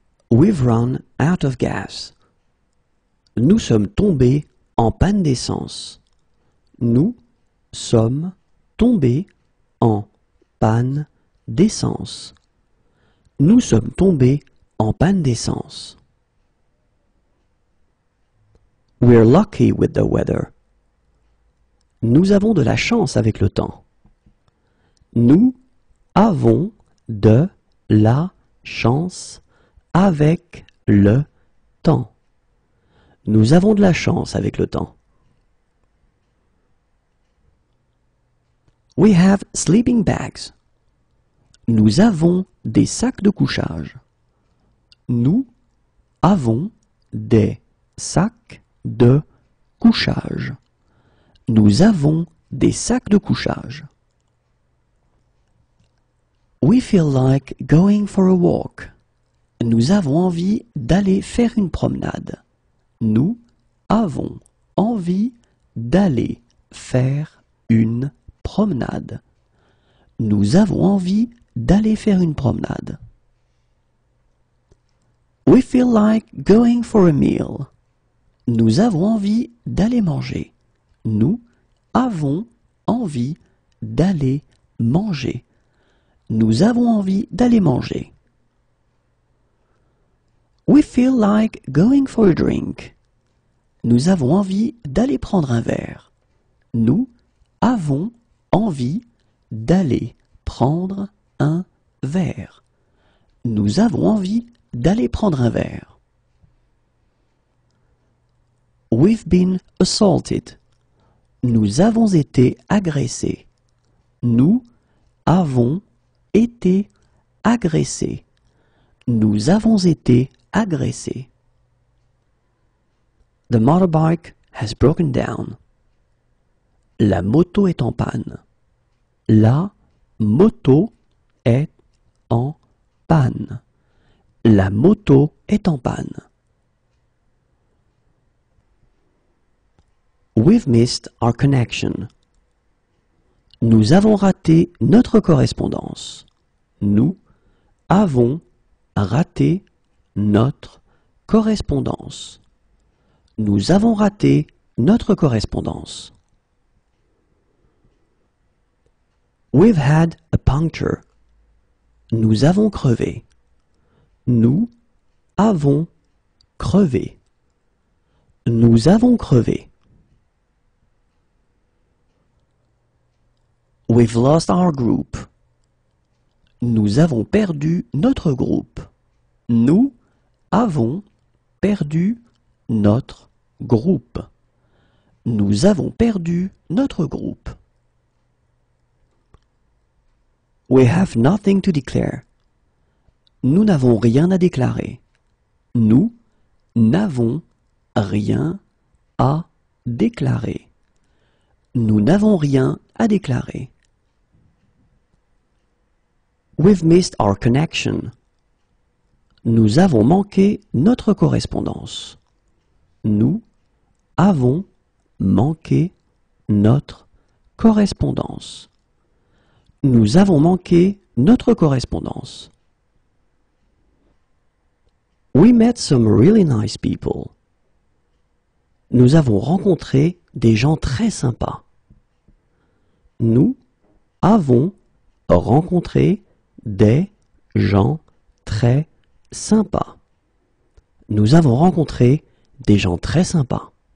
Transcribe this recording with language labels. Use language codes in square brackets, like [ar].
[en] We've run out of gas. [fr] Nous sommes tombés en panne d'essence. Nous sommes tombés en panne d'essence. Nous sommes tombés en panne d'essence. [en] We're lucky with the weather. [fr] Nous avons de la chance avec le temps. Nous avons de la chance avec le temps. Nous avons de la chance avec le temps. [en] We have sleeping bags. [fr] Nous avons des sacs de couchage. Nous avons des sacs de couchage. Nous avons des sacs de couchage. [en] We feel like going for a walk. [fr] Nous avons envie d'aller faire une promenade. Nous avons envie d'aller faire une promenade. Nous avons envie d'aller faire une promenade. [en] We feel like going for a meal. [fr] Nous avons envie d'aller manger. Nous avons envie d'aller manger. Nous avons envie d'aller manger. [en] We feel like going for a drink. [fr] Nous avons envie d'aller prendre un verre. Nous avons envie d'aller prendre un verre. Nous avons envie d'aller prendre un verre. [en] We've been assaulted. [fr] Nous avons été agressés. Nous avons été agressés. Nous avons été agressés. [en] The motorbike has broken down. [fr] La moto est en panne. La moto est en panne. La moto est en panne. [en] We've missed our connection. [fr] Nous avons raté notre correspondance. Nous avons raté notre correspondance. Nous avons raté notre correspondance. [en] We've had a puncture. [fr] Nous avons crevé. Nous avons crevé. Nous avons crevé. [en] We've lost our group. [fr] Nous avons perdu notre groupe. Nous avons perdu notre groupe. Nous avons perdu notre groupe. [en] We have nothing to declare. [fr] Nous n'avons rien à déclarer. Nous n'avons rien à déclarer. Nous n'avons rien à déclarer. [en] We've missed our connection. [fr] Nous avons manqué notre correspondance. Nous avons manqué notre correspondance. Nous avons manqué notre correspondance. [en] We met some really nice people. [fr] Nous avons rencontré des gens très sympas. Nous avons rencontré des gens très sympas. Nous avons rencontré des gens très sympas.